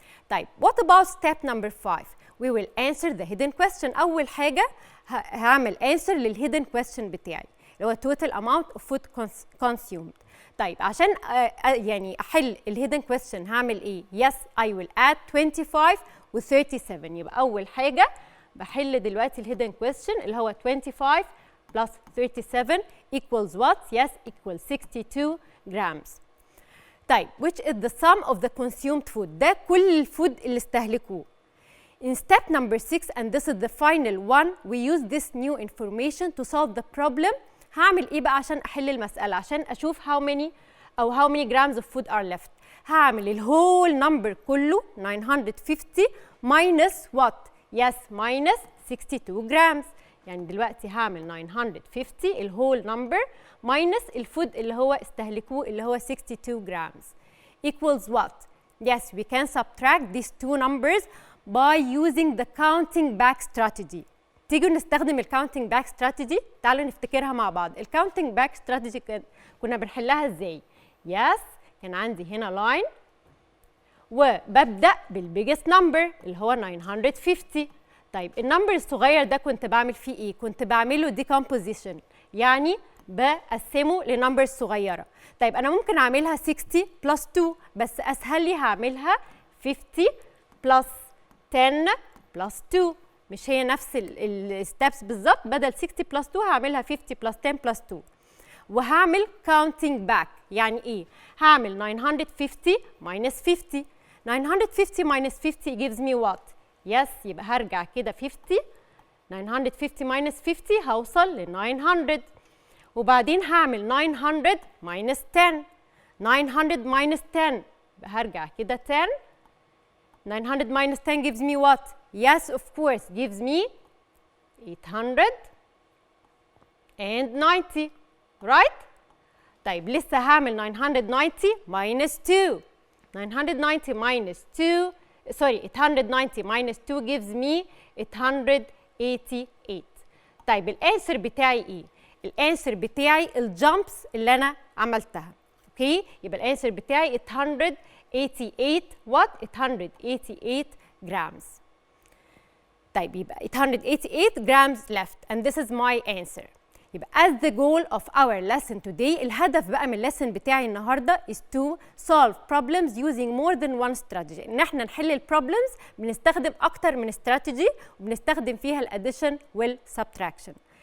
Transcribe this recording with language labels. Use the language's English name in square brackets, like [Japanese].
[English] طيب what about step number 5? We will answer the hidden question. [Arabic] أول حاجة هعمل [English] answer hidden question بتاعي اللي هو total amount of food consumed. [Arabic] طيب عشان يعني أحل [English] hidden question [Arabic] هعمل إيه؟ [English] Yes, I will add 25 و 37. [Arabic] يبقى أول حاجة بحل دلوقتي hidden question اللي هو 25 plus 37 [English] equals what? Yes, equals 62 grams. طيب which is the sum of the consumed food؟ [Arabic] ده كل الفود اللي استهلكوه. [English] In step number 6 and this is the final one, we use this new information to solve the problem. [Arabic] هعمل إيه بقى عشان أحل المسألة؟ عشان أشوف [English] how many grams of food are left. هعمل whole number كله 950 minus what? Yes, minus 62 grams. [Arabic] يعني دلوقتي هعمل 950 whole number minus الفود اللي هو استهلكوه اللي هو 62 grams [English] equals what? Yes, we can subtract these two numbers by using the counting back strategy. [Arabic] تيجوا نستخدم counting back strategy. تعالوا نفتكرها مع بعض. counting back strategy كنا بنحلها ازاي؟ [English] Yes, [Arabic] كان عندي هنا line [English] وببدأ بالbiggest number [Arabic] اللي هو 950. طيب النمبر الصغير ده كنت بعمل فيه ايه؟ كنت بعمله decomposition، يعني بقسمه لنمبر صغيره. طيب انا ممكن اعملها 60 بلس 2، بس اسهل لي هعملها 50 بلس 10 بلس 2، مش هي نفس الستبس بالظبط، بدل 60 بلس 2 هعملها 50 بلس 10 بلس 2. وهعمل counting back، يعني ايه؟ هعمل 950 minus 50. [English] 950 minus 50 gives me what؟ yes، [Arabic] يبقى هرجع كده [English] 50، 950 minus 50 [Arabic] هوصل ل [English] 900. [Arabic] وبعدين هعمل 900 minus 10. 900 minus 10 هرجع كده 10. [English] 900 minus 10 gives me what? Yes, of course, gives me 890, right? [Arabic] طيب لسه هعمل 990 minus 2. [English] 990 minus 2 sorry 890 minus 2 gives me 888. [Arabic] طيب الانسر بتاعي ايه؟ الانسر بتاعي الجامبس اللي انا عملتها. اوكي؟ يبقى الانسر بتاعي 888 وات؟ 888 جرامز. [English] طيب يبقى 888 grams left and this is my answer. [Arabic] يبقى [English] as the goal of our lesson today، [Arabic] الهدف بقى من الليسن بتاعي النهارده [English] is to solve problems using more than one strategy، [Arabic] ان احنا نحل البروبلمز بنستخدم اكتر من استراتيجي وبنستخدم فيها الاديشن والسبتراكشن.